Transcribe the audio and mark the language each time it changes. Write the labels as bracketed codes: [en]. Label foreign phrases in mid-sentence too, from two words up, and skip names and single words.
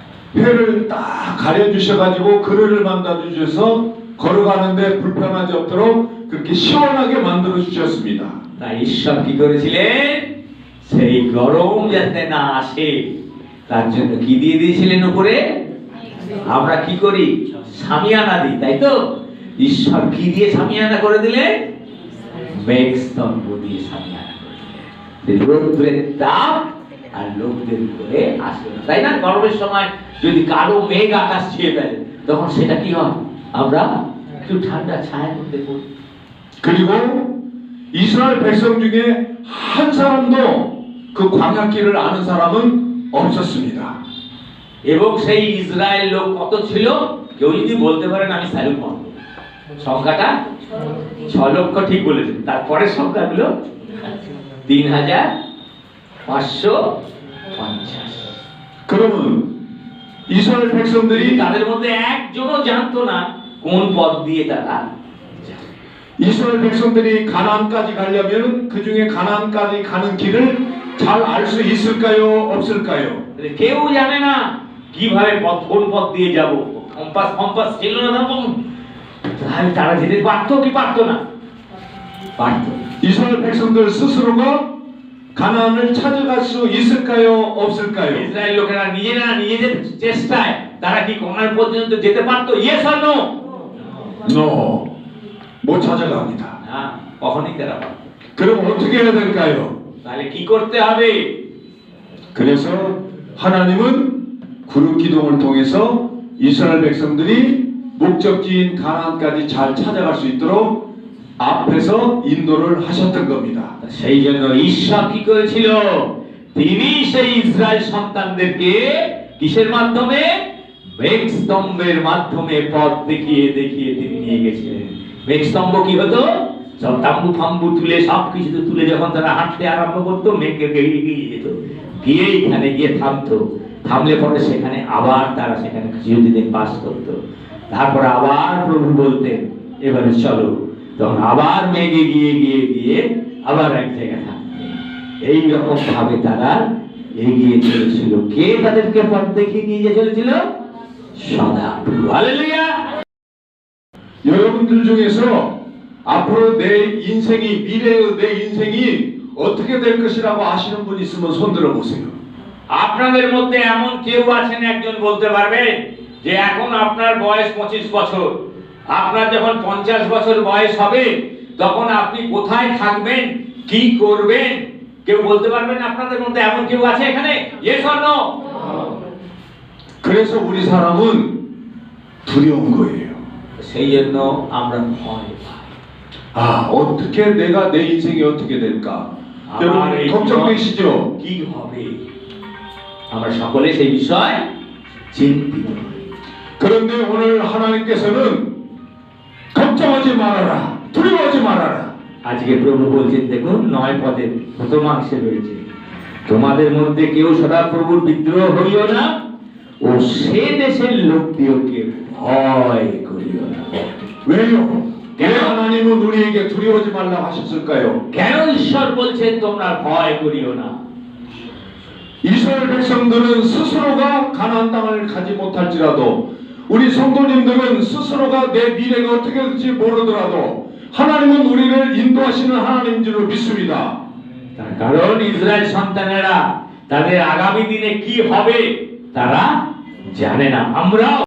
[ko] 회를 딱 가려주셔가지고 그릇을 만들어주셔서 걸어가는데 불편하지 않도록 그렇게 시원하게 만들어 주셨습니다. [bn] তাই ঈশ্বর কি করেছিলেন? সেই গরম যাতে না আসে তার জন্য কি দিয়ে দিয়েছিলেন উপরে? আমরা কি করি? সামিয়ানা দিই, তাই তো? ঈশ্বর কি দিয়ে সামিয়ানা করে দিলেন? মেঘস্তম্ভ দিয়ে সামিয়ানা করে দিলেন। রৌদ্রের তাপ আর লোকদের উপরে আসবে না, তাই না? গরমের সময় যদি কালো মেঘ আকাশ ছেয়ে ফেলে তখন সেটা কি হয়? আমরা একটু ঠান্ডা ছায়ার মধ্যে পড়ি। [ko] 그리고 이스라엘 백성 중에 한 사람도 그 광야길을 아는 사람은 없었습니다. [bn] এবং সেই ইসরায়েল লোক কত ছিল? কেউ যদি বলতে পারেন আমি স্যালুট মারব। সংখ্যাটা 6 লক্ষ ঠিক বলেছেন। তারপরে সংখ্যাগুলো 3550। [ko] 그러면 이스라엘 백성들이 [bn] তাদের মধ্যে একজনও জানতো না কোন পথ দিয়ে তারা যাবে। [ko] 이스라엘 백성들이 가나안까지 가려면 그 중에 가나안까지 가는 길을 잘 알 수 있을까요? 없을까요? [bn] কেউ জানে না কিভাবে কোন পথ দিয়ে যাব। কম্পাস ছিল না তখন। তারা যেতে পারতো কি পারতো না? পারতো। [ko] 이스라엘 백성들 스스로가 가나안을 찾아갈 수 있을까요? 없을까요? [bn] ইসরায়েল লোকেরা নিজেদের চেষ্টায় তারা কি কোনার পর্যন্ত যেতে পারতো? [en] Yes or no? No. [ko] 못 찾아갑니다. [bn] না, কখনোই তারা পারতো। [ko] 그럼 어떻게 해야 될까요? [bn] তাহলে কি করতে হবে? [ko] 그래서 하나님은 구름 기둥을 통해서 이스라엘 백성들이 목적지인 가나안까지 잘 찾아갈 수 있도록 앞에서 인도를 하셨던 겁니다. [bn] সেই জন্য ঈশ্বর কি করেছিল? তিনি সেই ইসরায়েল সন্তানদেরকে কিসের মাধ্যমে? মেঘস্তম্ভের মাধ্যমে পথ দেখিয়ে তিনি নিয়ে গেছিলেন। মেঘস্তম্ভ কি হতো? সব তাম্বু ফাম্বু তুলে সবকিছু তুলে যখন তারা হাঁটতে আরম্ভ করতো মেঘকে এগিয়ে যেত, গিয়ে এখানে গিয়ে থামতো। থামলে পরে সেখানে আবার তারা সেখানে কিছুদিন বাস করতো। তারপরে আবার প্রভু বলতেন এবারে চলো, তখন আবার মেঘে গিয়ে আবার এক জায়গায় থাকবে। এইরকম ভাবে তারা এগিয়ে চলেছিল। কে তাদেরকে পথ দেখিয়ে নিয়ে চলেছিল? সদাপ্রভু। হালেলুয়া। [ko] 여러분들 중에서 앞으로 내 인생이 미래의 내 인생이 어떻게 될 것이라고 아시는 분 있으면 손 들어 보세요. [bn] আপনাদের মধ্যে এমন কেউ আছেন একজন বলতে পারবেন যে এখন আপনার বয়স 25 বছর, আপনার যখন 50 বছর বয়স হবে তখন আপনি কোথায় থাকবেন, কি করবেন? কেউ বলতে পারবেন? আপনাদের মধ্যে এমন কেউ আছে এখানে? [en] Yes or no? [ko] 그래서 우리 사람은 두려운 거예요. [bn] সেই জন্য আমরা ভয় পাই। [ko] 아, 어떻게 내가 내 인생이 어떻게 될까? 여러분 걱정되시죠? [bn] কি হবে? আমরা সকলে সেই বিষয় চিন্তিত। [ko] 그런데 오늘 하나님께서는 걱정하지 말아라, 두려워하지 말아라. [bn] আজকে প্রভু বলছেন, দেখুন 9 পদে প্রথম অংশে রয়েছে, তোমাদের মধ্যে কেউ সদাপ্রভুর বিদ্রোহ হইও না ও সে দেশের লোকদিওকে ভয় করিও না। [ko] 왜요? 왜 하나님은 우리에게 두려워하지 말라고 하셨을까요? [bn] কেন ঈশ্বর বলছেন তোমরা ভয় করিও না? [ko] 이스라엘 백성들은 스스로가 가나안 땅을 가지 못할지라도 우리 성도님들은 스스로가 내 미래가 어떻게 될지 모르더라도 하나님은 우리를 인도하시는 하나님인 줄 믿습니다. [bn] তার কারণ ইসরায়েল সন্তানেরা তাদের আগামী দিনে কি হবে তারা জানে না। আমরা